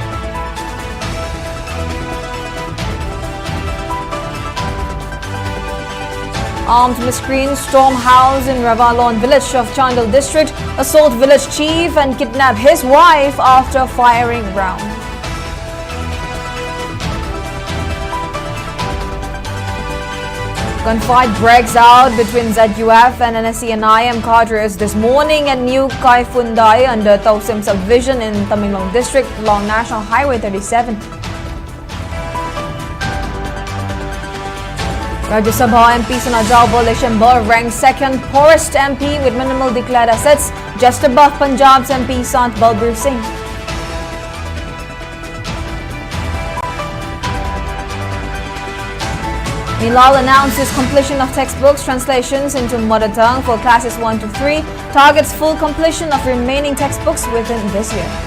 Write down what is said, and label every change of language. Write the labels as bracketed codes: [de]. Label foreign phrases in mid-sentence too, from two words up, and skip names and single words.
[en] Armed miscreants storm house in Ravalon village of Chandal district, assault village chief and kidnap his wife after firing round. Gunfight breaks out between ZUF and NSC and IM cadres this morning at New Kaifundai under Tausim subdivision in Tamenglong district along National Highway 37. Rajya Sabha MP Sanajao Boleshember ranked second poorest MP with minimal declared assets, just above Punjab's MP Sant Balbir Singh. Imphal announces completion of textbooks translations into mother tongue for classes 1 to 3, targets full completion of remaining textbooks within this year.